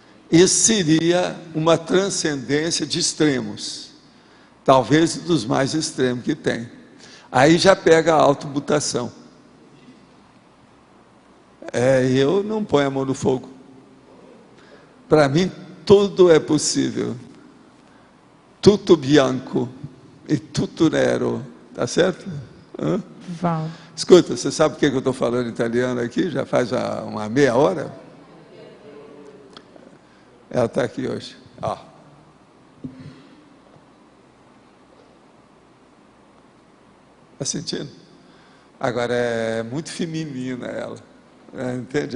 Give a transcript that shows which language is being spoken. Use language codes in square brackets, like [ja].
[pt] Isso seria uma transcendência de extremos, talvez dos mais extremos que tem. Aí já pega a automutação. Eu não ponho a mão no fogo. Para mim, tudo é possível. [it] Tutto bianco e tutto nero. [pt] Tá certo? Valdo. Escuta, você sabe por que eu estou falando italiano aqui? Já faz uma meia hora? Ela está aqui hoje. Está sentindo? Agora é muito feminina ela. Entende?